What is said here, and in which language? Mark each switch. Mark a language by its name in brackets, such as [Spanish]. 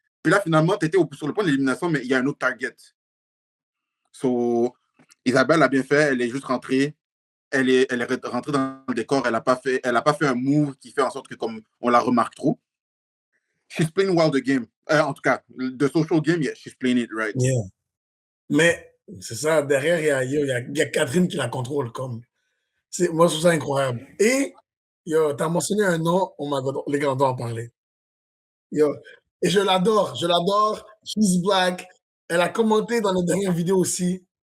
[French] Puis là, finalement, tu étais sur le point de l'élimination, mais il y a un autre target. So, Isabelle a bien fait, elle est juste rentrée. Elle est rentrée dans le décor, elle n'a pas fait un move qui fait en sorte que comme on la remarque trop. [English] She's playing well the game. [French] En tout cas, [English] the social game, yeah, she's playing it right. Yeah. [French] Mais c'est ça, derrière, il y a Catherine qui la contrôle. Moi, je trouve ça incroyable. Et tu as mentionné un nom, les gars, on doit en parler. Yo, et je l'adore. [English] She's black. [French] Elle a commenté dans la dernière vidéo aussi.